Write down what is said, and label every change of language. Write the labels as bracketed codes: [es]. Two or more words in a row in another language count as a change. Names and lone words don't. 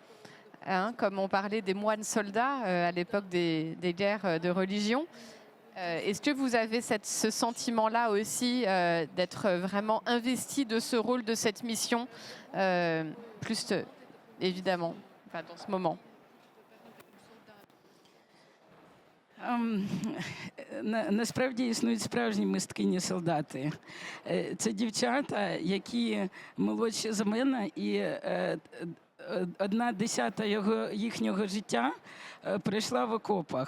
[fr] Hein, comme on parlait des moines soldats à l'époque des guerres de religion. Est-ce que vous avez ce sentiment-là aussi d'être vraiment investi de ce rôle, de cette mission, plus évidemment, enfin, dans ce moment? [uk] Насправді існують справжні мисткині-солдати. Це дівчата, які молодші за мене, і 1/10 їхнього життя пройшла в окопах.